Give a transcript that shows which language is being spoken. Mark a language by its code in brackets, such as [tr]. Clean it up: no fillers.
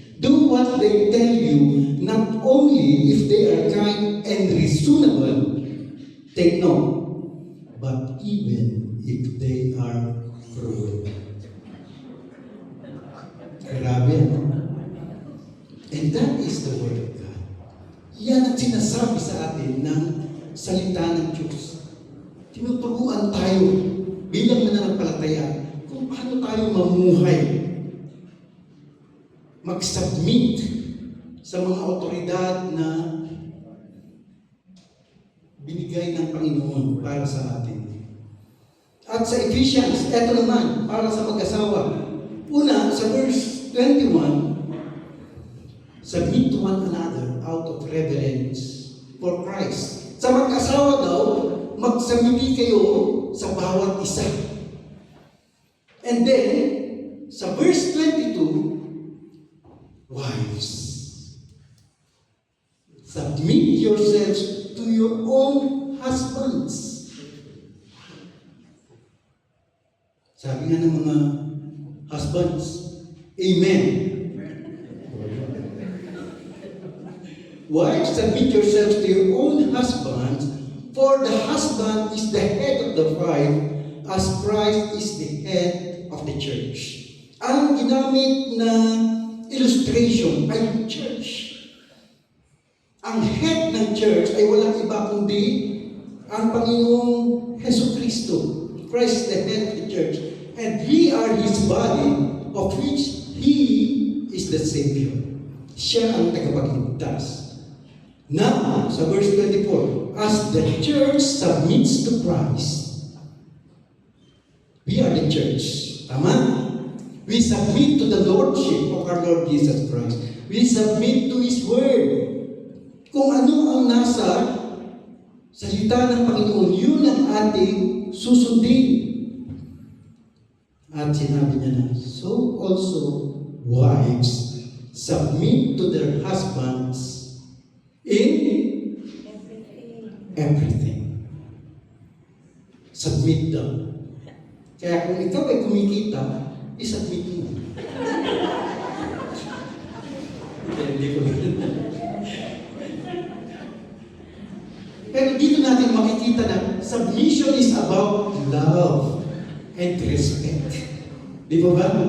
[en] Do what they tell you, not only if they are kind and reasonable, take note, but even if they are cruel. [tl] Grabe, no? [en] And that is the word of God. [tl] Yan ang sinasabi sa atin ng salita ng Diyos. Tinuturuan tayo bilang mananampalataya kung paano tayo mamuhay, mag-submit sa mga otoridad na binigay ng Panginoon para sa atin. At sa Ephesians, eto naman, para sa mag-asawa. Una, sa [en] verse 21, submit to one another out of reverence for Christ. [tl] Sa mag-asawa daw, magsubmiti kayo sa bawat isa. [en] And then, [tl] sa [en] verse 22, wives, submit yourselves to your own husbands. [tl] Sabi nga ng mga husbands, amen. [en] Wives, submit yourselves to your own husbands, for the husband is the head of the wife, as Christ is the head of the church. [tl] Ang ginamit na illustration ay yung church. Ang head ng church ay walang iba kundi ang Panginoong Jesucristo. [en] Christ is the head of the church. And we are His body, of which He is the Savior. [tl] Siya ang tagapagligtas. [en] Now, [tl] sa [en] verse 24, as the church submits to Christ, we are the church. [tl] Tama? [en] We submit to the Lordship of our Lord Jesus Christ. We submit to His Word. [tl] Kung ano ang nasa salita ng Panginoon, yun ang ating susundin. At sinabi niya na, [en] so also wives submit to their husbands in everything. [tl] Submit daw. Kaya kung ikaw ay kumikita, isubmit mo. Hindi ko Pero dito natin makikita na [en] submission is about love and respect. [tl] Di ba ba?